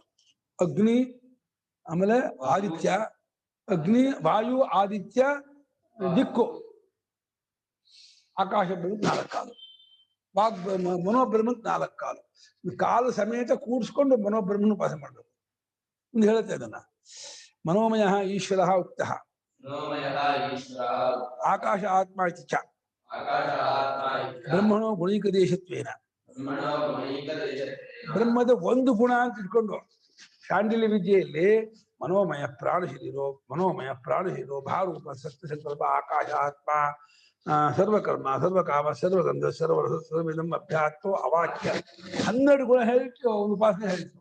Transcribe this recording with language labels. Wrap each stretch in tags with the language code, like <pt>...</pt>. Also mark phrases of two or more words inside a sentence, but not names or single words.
<kn>ಅಗ್ನಿ, ಆಮೇಲೆ ಆದಿತ್ಯ, ಅಗ್ನಿ, ವಾಯು, ಆದಿತ್ಯ, ದಿಕ್ಕು, ಆಕಾಶ ಬ್ರಹ್ಮಕ್ಕೆ 4 ಕಾಲು. ವಾಗ್ ಮನೋಬ್ರಹ್ಮಕ್ಕೆ 4 ಕಾಲು. ಕಾಲು ಸಮೇತ ಕೂಡಿಸ್ಕೊಂಡು ಮನೋಬ್ರಹ್ಮನ ಉಪಾಸನೆ ಮಾಡ್ಬೇಕು. ಒಂದು ಹೇಳುತ್ತೆ ಅದನ್ನ.</kn> <sa>ಮನೋಮಯ ಈಶ್ವರ ಉಕ್ತ ಆಕಾಶ ಆತ್ಮ ಇತಿ ಚ ಬ್ರಹ್ಮಣೋ ಗುಣೈಕದೇಶತ್ವೇನ.</sa> <kn>ಬ್ರಹ್ಮದ ಒಂದು ಗುಣ ಅಂತ ಇಟ್ಕೊಂಡು ಶಾಂಡಿಲ್ಯ ವಿದ್ಯೆಯಲ್ಲಿ</kn> <sa>ಮನೋಮಯ ಪ್ರಾಣಶರೀರೋ, ಮನೋಮಯ ಪ್ರಾಣಶರೀರೋ ಭಾರೂಪ ಸತ್ಯ ಸಂಕಲ್ಪ ಆಕಾಶ ಆತ್ಮ ಸರ್ವಕರ್ಮ ಸರ್ವಕಾಮ ಸರ್ವಗಂಧ ಸರ್ವರಸ ಸರ್ವಮಿದಂ ಅಭ್ಯಾತ್ವ ಅವಾಕ್ಯ</sa> <kn>12 ಗುಣ ಹೇಳಿಟ್ಟು ಒಂದು ಉಪಾಸನೆ ಹೇಳಿತ್ತು.</kn>